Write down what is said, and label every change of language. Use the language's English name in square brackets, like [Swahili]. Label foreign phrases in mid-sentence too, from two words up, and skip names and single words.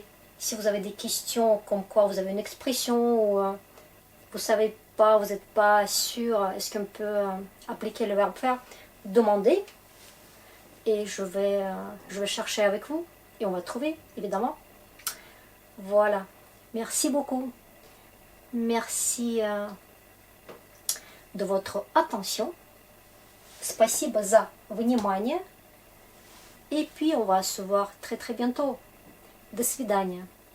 [French] Si vous avez des questions, comme quoi vous avez une expression, ou vous savez pas, vous n'êtes pas sûr, est-ce qu'on peut appliquer le verbe faire, demandez. Et je vais chercher avec vous, et on va trouver, évidemment. Voilà. Merci beaucoup. Merci de votre attention. [Russian] Спасибо за внимание. [French] Et puis, on va se voir très très bientôt. [Russian] До свидания.